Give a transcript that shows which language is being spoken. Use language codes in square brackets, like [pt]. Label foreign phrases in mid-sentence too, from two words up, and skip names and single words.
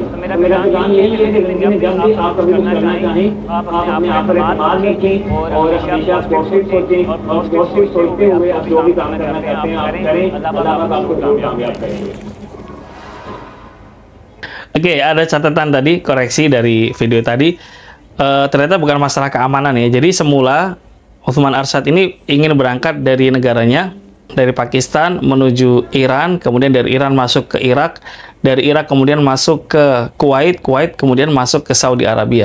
[ur] تو میرا پلان یہی ہے کہ جب بھی آپ کبھی کرنا چاہیں، آپ اپنے آپ پر اعتماد رکھیں اور ہمیشہ پازیٹو سوچیں اور پازیٹو سوچتے ہوئے آپ جو بھی کام کرنا چاہتے ہیں آپ کریں، اللہ پاک آپ کو ضرور کامیاب کریں گے. [id] Oke, ada catatan tadi, koreksi dari video tadi. Ternyata bukan masalah keamanan ya. Jadi semula Uthman Arsyad ini ingin berangkat dari negaranya, dari Pakistan menuju Iran, kemudian dari Iran masuk ke Irak, dari Irak kemudian masuk ke Kuwait, kemudian masuk ke Saudi Arabia.